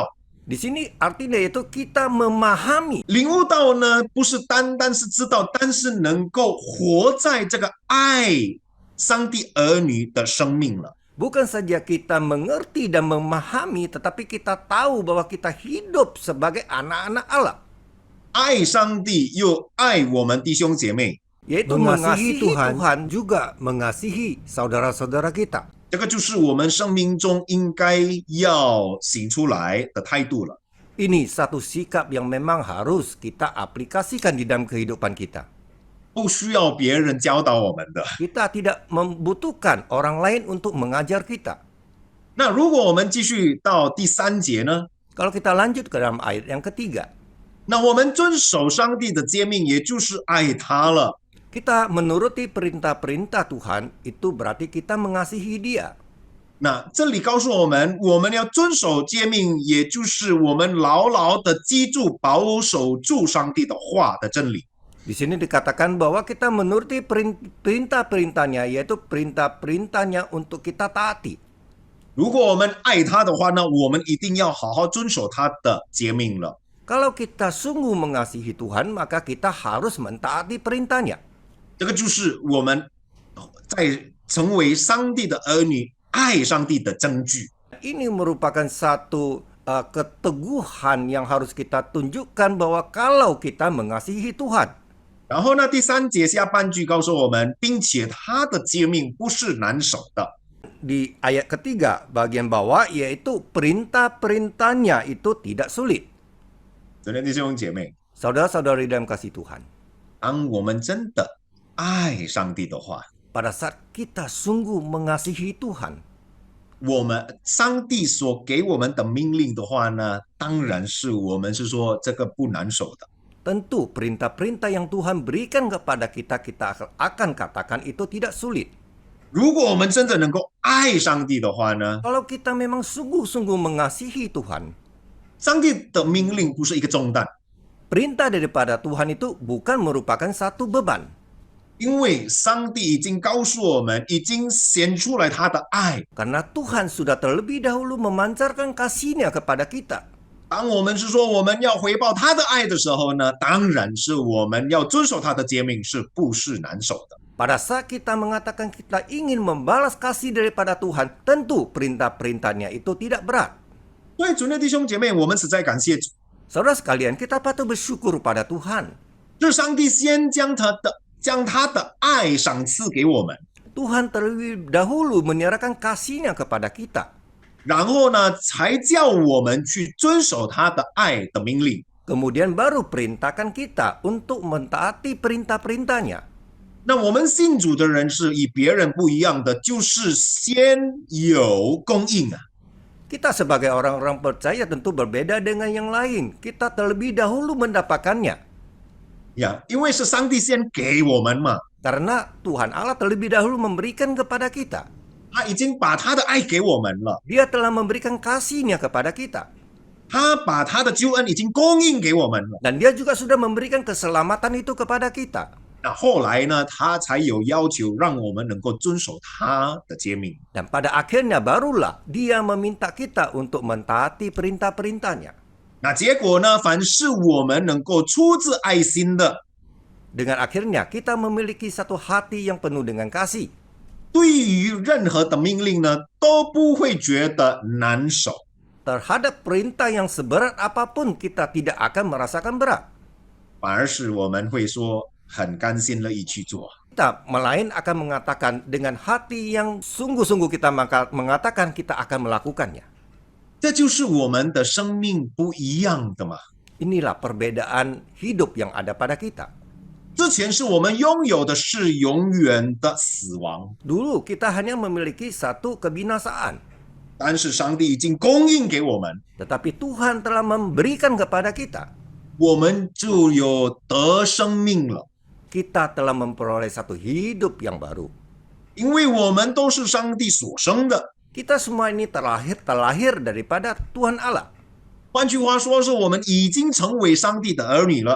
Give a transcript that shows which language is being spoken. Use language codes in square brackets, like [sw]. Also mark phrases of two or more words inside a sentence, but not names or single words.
[id] Di sini artinya yaitu kita memahami. [zh] 领悟到呢，不是单单是知道，但是能够活在这个爱上帝儿女的生命了。 [id] Bukan saja kita mengerti dan memahami, tetapi kita tahu bahwa kita hidup sebagai anak-anak Allah. [zh] 爱上帝又爱我们弟兄姐妹， [id] Yaitu mengasihi Tuhan juga mengasihi saudara-saudara kita. [zh] 这个就是我们生命中应该要行出来的态度了。 [id] Ini satu sikap yang memang harus kita aplikasikan di dalam kehidupan kita. [zh] 不需要别人教导我们的。 [id] Kita tidak membutuhkan orang lain untuk mengajar kita. [zh] 那如果我们继续到第3节呢？ [id] Kalau kita lanjut ke dalam ayat yang ketiga, [zh] 那我们遵守上帝的诫命，也就是爱他了。 [id] kita menuruti perintah-perintah Tuhan, itu berarti kita mengasihi Dia. [zh] 那这里告诉我们，我们要遵守诫命，也就是我们牢牢的记住、保守住上帝的话的真理。 [id] Di sini dikatakan bahwa kita menuruti perintah-perintahnya, yaitu perintah-perintahnya untuk kita taati. [zh] 如果我们爱他的话呢，我们一定要好好遵守他的诫命了。 [id] Kalau kita sungguh mengasihi Tuhan, maka kita harus mentaati perintahnya. [zh] 这个就是我们在成为上帝的儿女、爱上帝的证据。 [id] Ini merupakan satu keteguhan yang harus kita tunjukkan bahwa kalau kita mengasihi Tuhan. [zh] 然后呢，第3节下半句告诉我们，并且他的诫命不是难守的。 [id] Di ayat ketiga bagian bawah yaitu perintah-perintahnya itu tidak sulit. [zh] 昨天弟兄姐妹， [id] Saudara-saudari dalam kasih Tuhan, [zh] 当我们真的爱上帝的话， [id] pada saat kita sungguh mengasihi Tuhan, [zh] 我们上帝所给我们的命令的话呢，当然是我们是说这个不难守的。 [id] tentu perintah-perintah yang Tuhan berikan kepada kita, kita akan katakan itu tidak sulit. [zh] 如果我们真的能够爱上帝的话呢， [id] Kalau kita memang sungguh-sungguh mengasihi Tuhan, [zh] 上帝的命令不是一个重担， [id] perintah daripada Tuhan itu bukan merupakan satu beban. [zh] 因为上帝已经告诉我们，已经显出来他的爱。 [id] Karena Tuhan sudah terlebih dahulu memancarkan kasih-Nya kepada kita. [zh] 当我们是说我们要回报他的爱的时候呢，当然是我们要遵守他的诫命，是不是难守的？ [id] Pada saat kita mengatakan kita ingin membalas kasih daripada Tuhan, tentu perintah-perintahnya itu tidak berat. [zh] 所以，主内弟兄姐妹，我们实在感谢主， [id] Saudara sekalian, kita patut bersyukur pada Tuhan. [zh] 是上帝先将他的爱赏赐给我们， [id] Tuhan terlebih dahulu menyerahkan kasih-Nya kepada kita. [zh] 然后呢，才叫我们去遵守他的爱的命令。 [id] Kemudian baru perintahkan kita untuk mentaati perintah-perintahnya. [zh] 那我们信主的人是与别人不一样的，就是先有供应啊。 [id] Kita sebagai orang-orang percaya tentu berbeda dengan yang lain. Kita terlebih dahulu mendapatkannya. [zh] 呀，因为是上帝先给我们嘛， [id] Karena Tuhan Allah terlebih dahulu memberikan kepada kita. [zh] 他已经把他的爱给我们了， [id] Dia telah memberikan kasih-Nya kepada kita. [zh] 他把他的救恩已经供应给我们了。 [id] Dan Dia juga sudah memberikan keselamatan itu kepada kita. [zh] 那后来呢，他才有要求让我们能够遵守他的诫命。 [id] Dan pada akhirnya barulah Dia meminta kita untuk mentaati perintah-perintahnya. [zh] 那结果呢，凡是我们能够出自爱心的， [id] Dengan akhirnya kita memiliki satu hati yang penuh dengan kasih. [zh] 对于任何的命令呢，都不会觉得难守。 [id] Terhadap perintah yang seberat apapun kita tidak akan merasakan berat. [zh] 反而是我们会说很甘心乐意去做。 [id] Kita melain akan mengatakan dengan hati yang sungguh-sungguh kita mengatakan kita akan melakukannya. [zh] 这就是我们的生命不一样的嘛。 [id] Inilah perbedaan hidup yang ada pada kita. [zh] 之前是我们拥有的是永远的死亡， [id] Dulu kita hanya memiliki satu kebinasaan. [zh] 但是上帝已经供应给我们， [id] Tetapi Tuhan telah memberikan kepada kita. [zh] 我们就有得生命了。 [id] Kita telah memperoleh satu hidup yang baru. [zh] 因为我们都是上帝所生的。 [id] Kita semua ini terlahir daripada Tuhan Allah. [zh] 换句话说，是我们已经成为上帝的儿女了。